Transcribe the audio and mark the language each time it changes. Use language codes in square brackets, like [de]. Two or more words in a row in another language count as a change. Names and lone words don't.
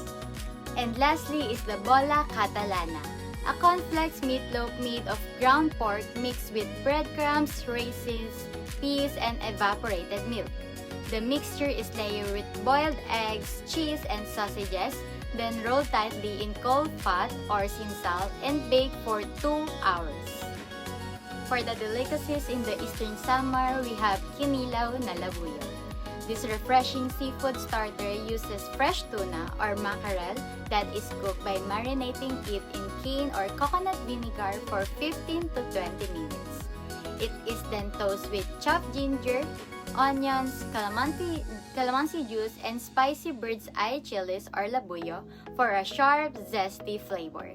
[en] And lastly is the bola catalana, a cornflakes meatloaf made of ground pork mixed with breadcrumbs, raisins, peas, and evaporated milk. The mixture is layered with boiled eggs, cheese, and sausages, then rolled tightly in cold fat or sinsal and baked for 2 hours. For the delicacies in the Eastern Samar, we have [tl] kinilaw na labuyo. [en] This refreshing seafood starter uses fresh tuna or mackerel that is cooked by marinating it in cane or coconut vinegar for 15 to 20 minutes. It is then toasted with chopped ginger, onions, calamansi juice, and spicy bird's eye chilies or labuyo for a sharp, zesty flavor.